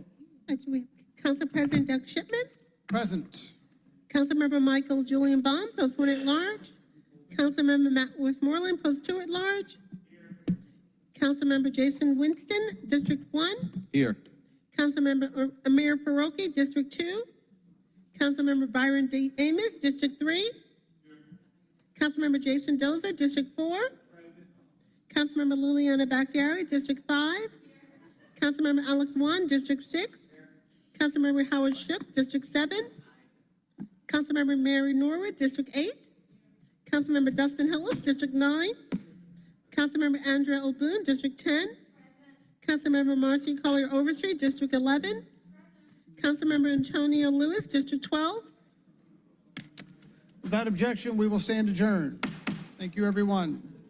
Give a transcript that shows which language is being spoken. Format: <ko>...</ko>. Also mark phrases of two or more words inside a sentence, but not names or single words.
<en>Council President Doug Shipman. Present. Councilmember Michael Julian Bond, Post 1 at large. Councilmember Matt Westmoreland, Post 2 at large. Councilmember Jason Winston, District 1. Here. Councilmember Amir Faroki, District 2. Councilmember Byron D. Amos, District 3. Councilmember Jason Dozer, District 4. Councilmember Liliana Bakhtiari, District 5. Councilmember Alex Wan, District 6. Councilmember Howard Shook, District 7. Councilmember Mary Norwood, District 8. Councilmember Dustin Hillis, District 9. Councilmember Andrea O'Boone, District 10. Councilmember Marcy Collier Overstreet, District 11. Councilmember Antonio Lewis, District 12. Without objection, we will stand adjourned. Thank you, everyone.</en>